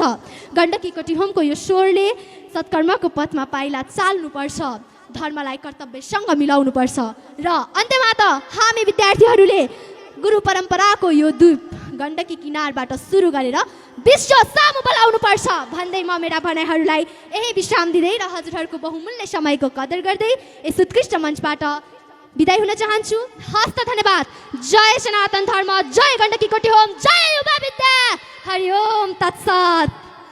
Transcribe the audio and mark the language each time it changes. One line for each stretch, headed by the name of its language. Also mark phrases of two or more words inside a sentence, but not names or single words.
Nepali: गण्डकी कोटीहोमको यो स्वरले सत्कर्मको पथमा पाइला चाल्नुपर्छ, धर्मलाई कर्तव्यसँग मिलाउनुपर्छ र अन्त्यमा त हामी विद्यार्थीहरूले गुरु परम्पराको यो द्वीप गण्डकी किनारबाट सुरु गरेर विश्व सामु बोलाउनुपर्छ भन्दै म मेरा भनाइहरूलाई यही विश्राम दिँदै र हजुरहरूको बहुमूल्य समयको कदर गर्दै यस उत्कृष्ट मञ्चबाट बिदाई हुन चाहन्छु। हस्त धन्यवाद। जय सनातन धर्म, जय गण्डकी कोटीहोम, जय युवा विद्या।
Sanskrit: हरि ओम तत्सत।